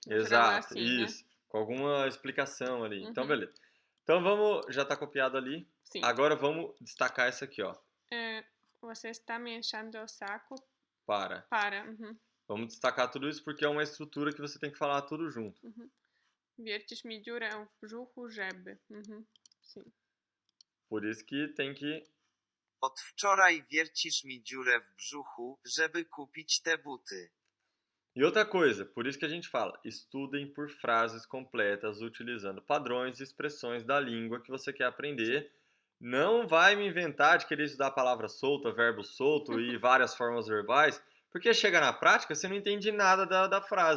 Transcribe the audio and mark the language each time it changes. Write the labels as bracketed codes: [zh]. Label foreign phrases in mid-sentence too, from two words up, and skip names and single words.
[pt] Exato, assim, isso. Né? Com alguma explicação ali. Então, beleza. Então, vamos... Já tá copiado ali. Sim. Agora, vamos destacar isso aqui, ó. Você está me enchendo o saco. Para. Vamos destacar tudo isso porque é uma estrutura que você tem que falar tudo junto. [pl] Wiercisz mi dziurę w brzuchu, żeby. [pt] Sim. Por isso que tem que... [pl] Od wczoraj wiercisz mi dziurę w brzuchu, żeby kupić te buty. [pt] E outra coisa, por isso que a gente fala, estudem por frases completas utilizando padrões e expressões da língua que você quer aprender. Não vai me inventar de querer estudar palavra solta, verbo solto e várias formas verbais, porque chega na prática você não entende nada da frase.